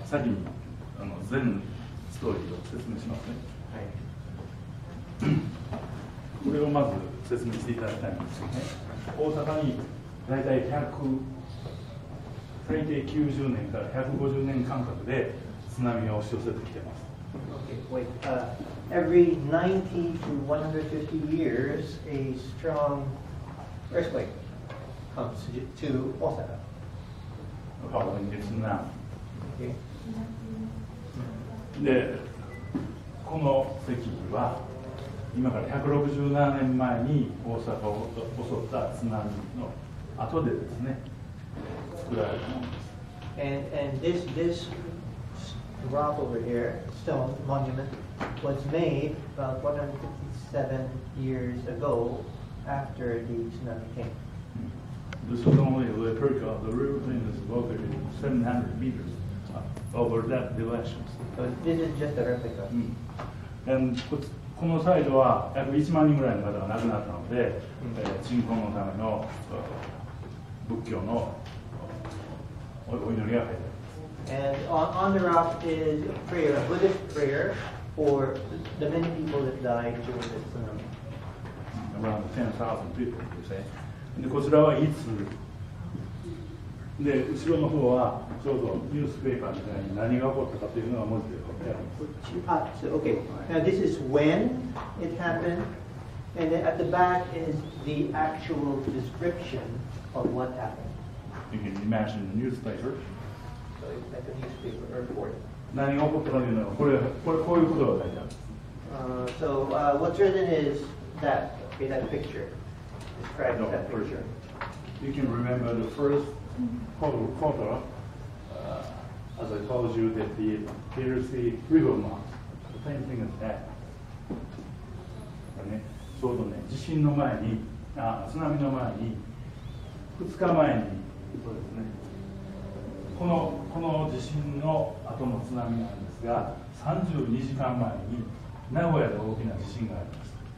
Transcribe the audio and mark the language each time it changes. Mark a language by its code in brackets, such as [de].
[ja] 先に全ストーリーを説明しますね。はい。これをまず説明していただきたいんですよね。大阪に大体最低90年から150年間隔で津波が押し寄せてきています。 [en] Okay, wait. Every 90 to 150 years, a strong earthquake comes to Osaka. Following its now. Okay. [ja] で、この石碑は今から167年前に大阪を襲った津波の後でですね、作られたものです。 [en] And this rock over here, stone monument, was made about 157 years ago after the tsunami came. This is only a replica. The real thing is located 700 meters over that direction. So this is just a replica. [ja] And このサイドは約1万人ぐらいの方が亡くなったので、鎮魂のための仏教のお祈りが書いてあります。 [en] And on the rock is a prayer, a Buddhist prayer for the many people that died during the tsunami. Around 10,000 people, you say. [ja] でこちらはいつで後ろの方はちょうどニュースペーパーみたいに何が起こったかというのが文字で書いてあります。 [en] So, okay. Now this is when it happened, and then at the back is the actual description of what happened. You can imagine the newspaper. So it's like a newspaper report. [ja] 何が起こったかというのはこういうことが書いてある。 [en] So what's written is that, okay, that picture. Describe that picture. You can remember the first photo, as I told you, that here's the river marks. The same thing as that. [ja] ね、ちょうどね、地震の前に、津波の前に、2日前に、そうですね、この地震の後の津波なんですが、32時間前に名古屋で大きな地震がありました。